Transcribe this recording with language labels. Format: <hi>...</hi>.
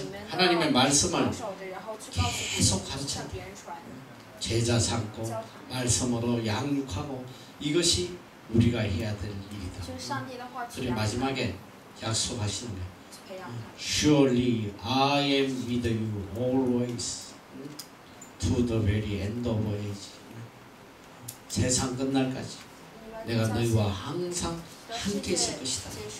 <ko>하나님의 말씀을 계속 가르치라. 제자 삼고 말씀으로 양육하고 이것이 우리가 해야 될 일이다. 그리고 마지막에 약속하시는 거예요.</ko> <en>Surely I am with you always to the very end of age.</en> <ko>세상 끝날까지 내가 너희와 항상 함께 있을 것이다.</ko>